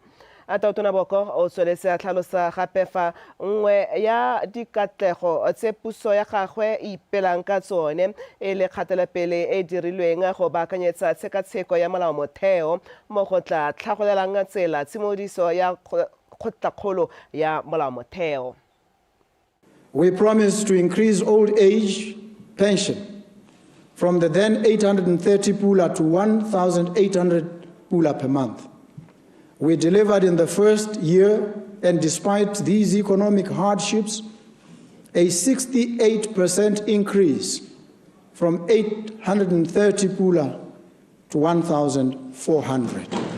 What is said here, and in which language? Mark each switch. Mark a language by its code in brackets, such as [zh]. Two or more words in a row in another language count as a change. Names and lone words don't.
[tn] Tautona Boko o tsweletse a tlhalosa gape fa nngwe ya dikatlego tse puso ya gagwe e ipelang ka tsone e le kgatelopele e dirilweng go baakanyetsa tshekatsheko ya molao motheo mo go tla tlhagolelang tsela tshimodiso ya kgotlatshekelo ya molao motheo. [en] We promised to increase old age pension from the then 830 pula to 1,800 pula per month. We delivered in the first year, and despite these economic hardships, a 68% increase from 830 pula to 1,400.